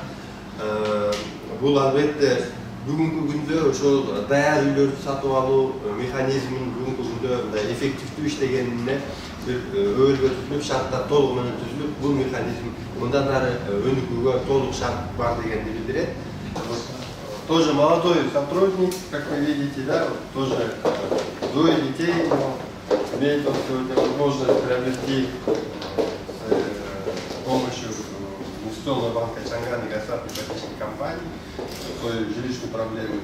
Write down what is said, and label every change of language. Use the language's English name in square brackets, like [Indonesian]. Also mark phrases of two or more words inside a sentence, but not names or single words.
[Kyrgyz] Бул албетте бүгүнкү күндө ошол даяр үйлөрдү сатып алуу механизмин бүгүнкү күндө мындай эффективдүү иштегенине бир өбөлгө түзүлүп, шарттар толугу менен түзүлүп, бул механизм мындан ары өнүгүүгө толук шарт бар дегенди билдирет. [Russian] Тоже молодой сотрудник, как вы видите, да, тоже двое детей, имеет он сегодня возможность приобрести с помощью инвестиционного банка Чанган и государственной ипотечной компании свою жилищную проблему.